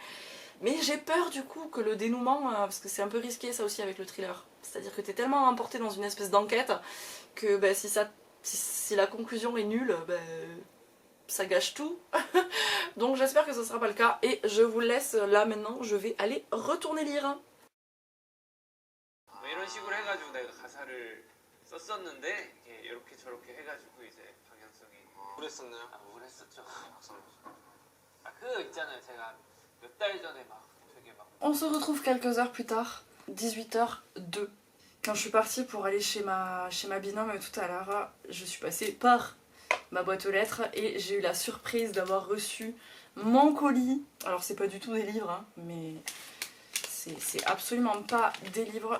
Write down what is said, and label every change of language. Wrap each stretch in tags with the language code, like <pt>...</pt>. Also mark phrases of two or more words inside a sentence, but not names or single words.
<fr>Mais j'ai peur du coup que le dénouement, parce que c'est un peu risqué ça aussi avec le thriller, c'est-à-dire que t'es tellement emporté dans une espèce d'enquête que si la conclusion est nulle, ça gâche tout. Donc j'espère que ce sera pas le cas et je vous laisse là maintenant, je vais aller retourner lire.</fr> <ko>이런 식으로 해가지고 내가 가사를 썼었는데 이렇게 저렇게 해가지고 이제 방향성이 우울했었나요? 아 우울했었죠. 그 있잖아요 제가 몇 달 전에 막 되게 막.</ko> <fr>On se retrouve quelques heures plus tard, 18h02. Quand je suis partie pour aller chez ma binôme tout à l'heure, je suis passée par ma boîte aux lettres et j'ai eu la surprise d'avoir reçu mon colis. Alors c'est pas du tout des livres, hein, mais c'est absolument pas des livres.</fr>